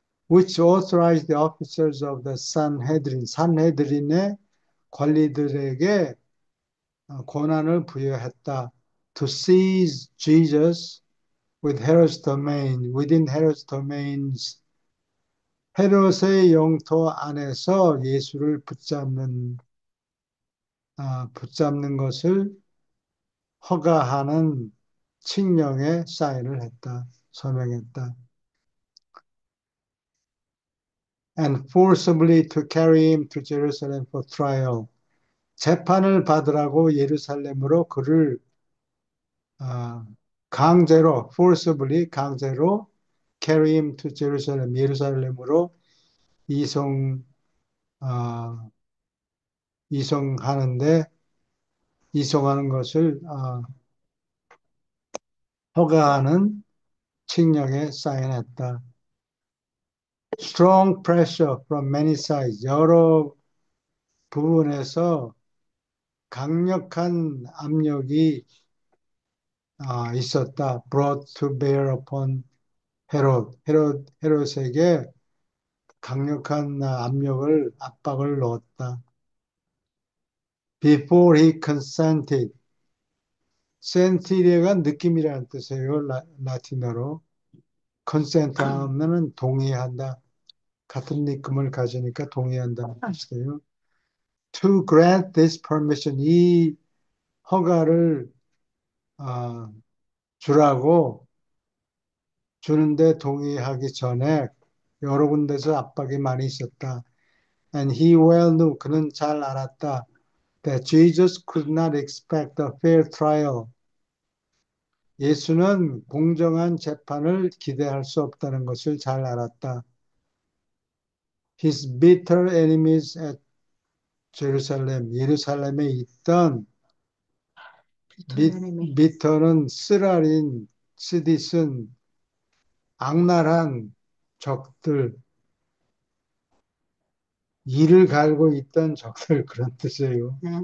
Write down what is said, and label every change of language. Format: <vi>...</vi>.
<en>Which authorized the officers of the</en> <ko>산헤드린의 관리들에게 권한을 부여했다.</ko> <en>To seize Jesus within Herod's domains,</en> <ko>헤롯의 영토 안에서 예수를 붙잡는 붙잡는 것을 허가하는 칙령에 사인을 했다. 서명했다.</ko> <en>And forcibly to carry him to Jerusalem for trial.</en> <ko>재판을 받으라고 예루살렘으로 그를 아, 강제로, forcibly 강제로</ko> <en>carry him to Jerusalem,</en> <ko>예루살렘으로 이송, 아, 이송하는데, 이송하는 것을 허가하는 칙령에 사인했다.</ko> <en>Strong pressure from many sides.</en> <ko>여러 부분에서 강력한 압력이 있었다.</ko> <en>Brought to bear upon Herod.</en> <ko>헤롯에게 강력한 압박을 넣었다.</ko> <en>Before he consented.</en> <ko>sentire가 느낌이라는 뜻이에요. 라틴어로. consent 하면은 동의한다. 같은 느낌을 가지니까 동의한다는 뜻이에요.</ko> <en>To grant this permission.</en> <ko>이 허가를 주라고 주는데 동의하기 전에 여러 군데서 압박이 많이 있었다.</ko> <en>And he well knew.</en> <ko>그는 잘 알았다.</ko> <en>That Jesus could not expect a fair trial.</en> <ko>예수는 공정한 재판을 기대할 수 없다는 것을 잘 알았다.</ko> <en>His bitter enemies at Jerusalem,</en> <ko>예루살렘에 있던 비터는 쓰라린, 쓰디쓴, 악랄한 적들, 이를 갈고 있던 적들 그런 뜻이에요.</ko>